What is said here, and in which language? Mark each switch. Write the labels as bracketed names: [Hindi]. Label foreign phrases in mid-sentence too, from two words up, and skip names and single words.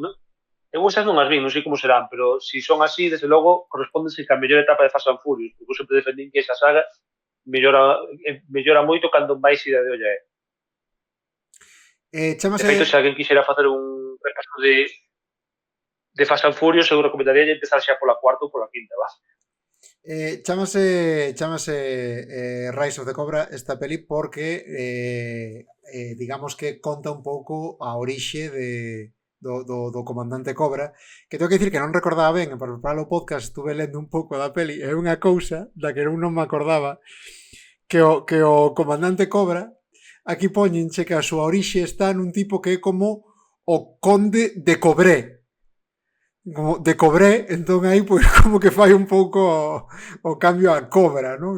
[Galician] Eu esas non as vi, non sei como serán, pero se son así, desde logo, correspóndese que a mellor etapa de Fast and Furious, porque eu sempre defendín que esa saga mellora moito cando máis ida de olla é. Chámase... De feito, se alguén quixera facer un repaso de Fast and Furious, eu recomendaría empezar xa pola cuarta ou pola quinta, va. Chámase Rise of the Cobra esta peli porque digamos que conta un pouco a orixe do comandante Cobra, que tengo que dicir que non recordaba ben, e para preparar o podcast estuve lendo un pouco da peli, e unha cousa da que non me acordaba, que o comandante Cobra, aquí poñenche que a súa orixe está nun tipo que é como o conde de Cobré, como de Cobré, entón aí pois como que fai un pouco o cambio a Cobra, non?